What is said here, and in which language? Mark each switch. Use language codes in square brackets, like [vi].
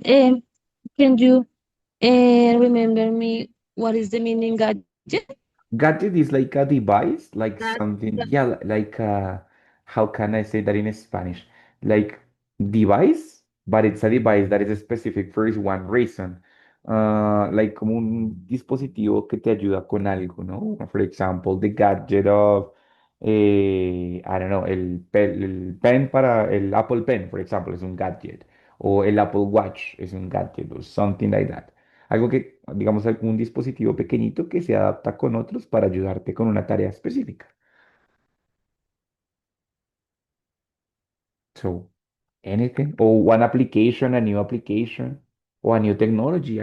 [en] Can you remember me what is the meaning gadget? Gadget is like a device, like That, something, yeah, like how can I say that in Spanish? Like device, but it's a device that is specific for one reason. [es] Like como un dispositivo que te ayuda con algo, ¿no? [en] For example, the gadget of, I don't know, [es] el pen para el [en] Apple Pen, for example, [es] es un gadget. O el Apple Watch es un gadget, [en] or something like that. [es] Algo que, digamos, un dispositivo pequeñito que se adapta con otros para ayudarte con una tarea específica. [en] So anything, or one application, a new application, or a new technology.